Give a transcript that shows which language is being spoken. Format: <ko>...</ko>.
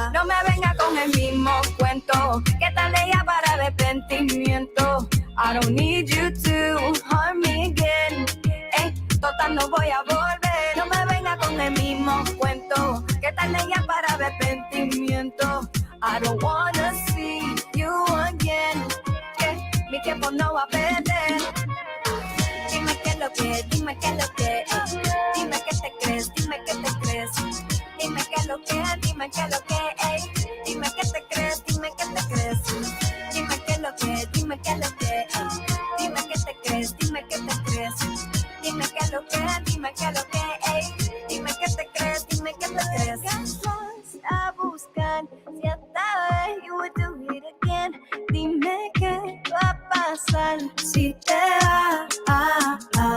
<es>No me venga con el mismo cuento, ¿qué tal ella para arrepentimiento?</es> <en>I don't need you to harm me again.</en> <es>Total no voy a volver, no me venga con el mismo cuento. ¿Qué tal ella para arrepentimiento?</es> <en>I don't wanna see you again.</en> <es>Mi tiempo no va a perder. Dime qué es lo que, dime qué es lo que. Dime qué te crees, dime qué te crees. Dime qué es lo que, dime qué es lo que. Dime qué te crees, dime qué te crees. Dime qué es lo que, dime qué es lo que. Dime qué te crees, dime qué te crees. Dime qué es lo que, dime qué es lo que, dime qué te crees, dime qué te crees. A buscar, si esta vez</es> <en>you would do it again.</en> <es>Dime qué va a pasar si te vas.</es>